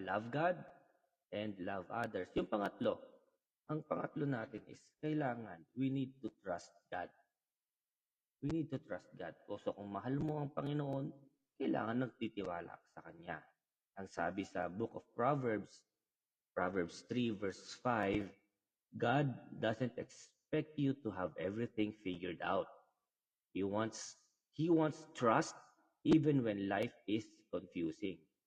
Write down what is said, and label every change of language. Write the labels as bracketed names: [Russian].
[English] Love God and love others. [Filipino] Ang pangatlo natin is kailangan, [English] we need to trust God. We need to trust God. [Filipino] So, kung mahal mo ang Panginoon, kailangan nagtitiwala ka sa Kanya. Ang sabi sa [English] Book of Proverbs, Proverbs 3 verse 5, God doesn't expect you to have everything figured out. He wants trust even when life is confusing.